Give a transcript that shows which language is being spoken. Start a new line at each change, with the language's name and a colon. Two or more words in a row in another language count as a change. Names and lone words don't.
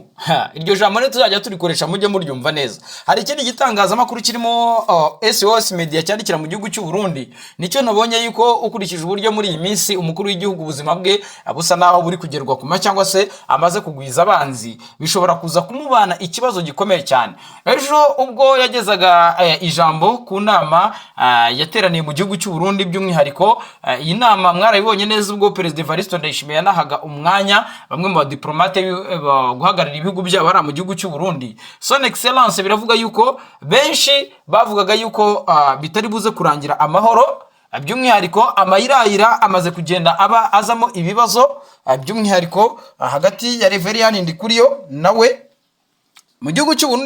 Kinyarwanda: Iryo jambo rero tuzajya turikoresha mujye muryumva neza. Hari ikindi gitangazamakuru kirimo SOS Media cyandikira mu gihugu cy'u Burundi, nicyo nabonye yuko ukurikije uburyo muri iyi minsi umukuru w'igihugu ubuzima bwe abusa naho buri kugerwa kuma cyangwa se amaze kugwiza abanzi, bishobora kuza kumubana ikibazo gikomeye cyane. Ejo ubwo yagezaga ijambo ku nama yateraniye mu gihugu cy'u Burundi, by'umwihariko iyi nama mwarabibonye neza ubwo Perezida Evariste Ndayishimiye yanahaga umwanya bamwe mu badiplomate guhagararira ibihugu byabo ari mu gihugu cy'u Burundi.
French: Son Excellence
Kinyarwanda: biravuga yuko benshi bavugaga yuko bitari buze kurangira amahoro, by'umwihariko amayirayira amaze kugenda aba azamo ibibazo, by'umwihariko hagati ya Reverien Ndikuriyo nawe mu gihugu cy'u Burundi.